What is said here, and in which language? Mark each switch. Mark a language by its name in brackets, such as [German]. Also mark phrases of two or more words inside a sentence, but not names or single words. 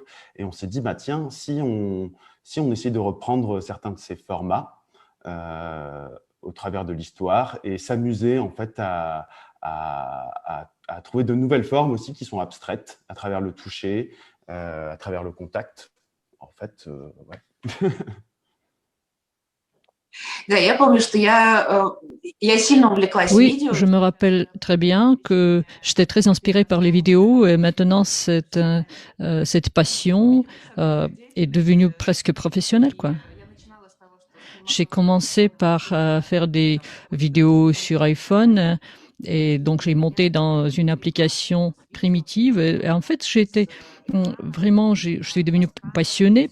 [French] Et on s'est dit, bah tiens, si on essaie de reprendre certains de ces formats au travers de l'histoire et s'amuser en fait à trouver de nouvelles formes aussi qui sont abstraites à travers le toucher, à travers le contact. En fait, ouais. [Russian] Да, я помню, что я сильно увлеклась [French] Oui, [Russian] видео. [French] je me rappelle très bien que j'étais très inspirée par les vidéos et maintenant cette passion est devenue presque professionnelle, quoi. J'ai commencé par faire des vidéos sur iPhone et donc j'ai monté dans une application primitive et en fait vraiment, je suis devenue passionnée.